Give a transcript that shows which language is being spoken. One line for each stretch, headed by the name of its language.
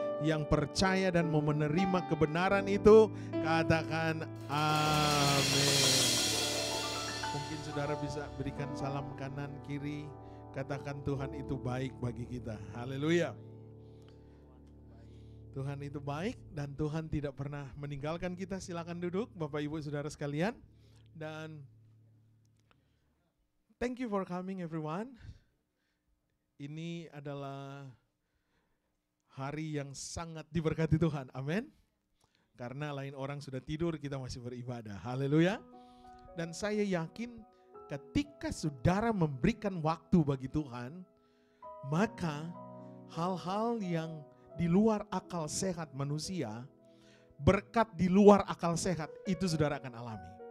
Indonesian: Yang percaya dan mau menerima kebenaran itu, katakan amin. Mungkin saudara bisa berikan salam kanan kiri, katakan Tuhan itu baik bagi kita. Haleluya. Tuhan itu baik dan Tuhan tidak pernah meninggalkan kita. Silakan duduk Bapak Ibu Saudara sekalian. Dan
English: thank you for coming everyone.
Indonesian: Ini adalah hari yang sangat diberkati Tuhan, amin. Karena lain orang sudah tidur, kita masih beribadah, haleluya. Dan saya yakin ketika saudara memberikan waktu bagi Tuhan, maka hal-hal yang di luar akal sehat manusia, berkat di luar akal sehat, itu saudara akan alami.